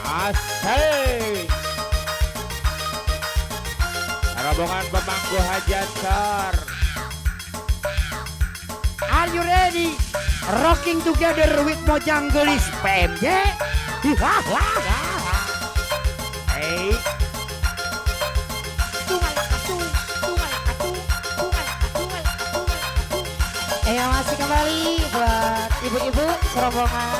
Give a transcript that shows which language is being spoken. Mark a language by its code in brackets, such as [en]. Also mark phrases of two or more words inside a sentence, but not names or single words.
[id] Asik. Rombongan pemangku hajat sar. [en] Are you ready? Rocking together with Mojang Gelis PMJ. Hey. [id] Ayo masih kembali buat ibu-ibu serombongan.